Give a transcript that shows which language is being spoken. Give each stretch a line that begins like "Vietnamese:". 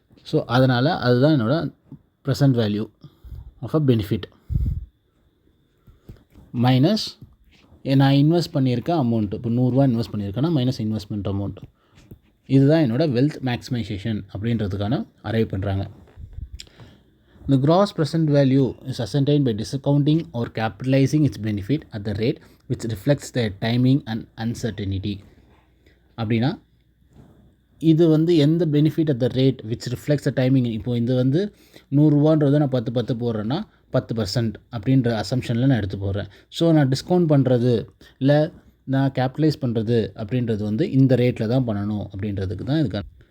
Tamil: So அதனால் அதுதான் என்னோடய present value of a benefit minus நான் இன்வெஸ்ட் பண்ணியிருக்க அமௌண்ட்டு. இப்போ ரூ. 100 இன்வெஸ்ட் பண்ணியிருக்கேன்னா மைனஸ் இன்வெஸ்ட்மெண்ட் அமௌண்ட். இதுதான் என்னோடய வெல்த் மேக்ஸிமைசேஷன் அப்படின்றதுக்கான அரைவ் பண்ணுறாங்க.
English: The gross present value is ascertained by discounting or capitalizing its benefit at the rate which reflects the timing and uncertainty.
Tamil: அப்படின்னா இது வந்து எந்த benefit at the rate which reflects the timing. இப்போ இது வந்து 100 ரூபான்றதை நான் 10 போடுறேன்னா 10% அப்படின்ற அசம்ஷனில் நான் எடுத்து போடுறேன். ஸோ நான் டிஸ்கவுண்ட் பண்ணுறது இல்லை நான் கேபிட்டலைஸ் பண்ணுறது அப்படின்றது வந்து இந்த ரேட்டில் தான் பண்ணணும் அப்படின்றதுக்கு தான் இதுக்கான.